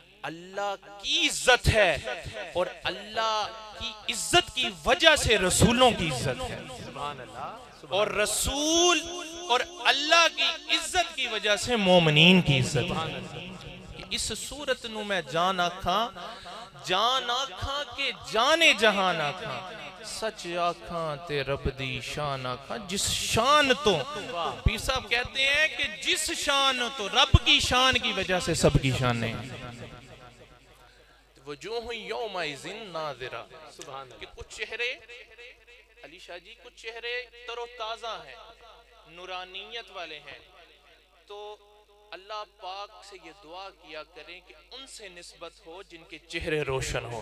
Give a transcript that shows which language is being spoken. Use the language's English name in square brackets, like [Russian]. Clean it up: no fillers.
[Urdu] اللہ کی عزت ہے اور اللہ کی عزت کی وجہ سے رسولوں کی عزت ہے. سبحان اللہ. اور رسول اور اللہ کی عزت کی وجہ سے مومنین کی عزت ہے. [Punjabi] اس صورت نو میں جان آکھاں کہ جانے جہان آکھاں سچ آکھاں تے رب دی شان آکھاں جس شان تو. [Urdu] پیر صاحب کہتے ہیں کہ جس شان تو رب کی شان کی وجہ سے سب کی شانیں [Arabic] وجوہ یومئذ ناظرہ. [Urdu] کہ کچھ چہرے علی شاہ جی کچھ چہرے تر و تازہ ہیں، نورانیت والے ہیں، تو اللہ پاک سے یہ دعا کیا کریں کہ ان سے نسبت ہو جن کے چہرے روشن ہوں.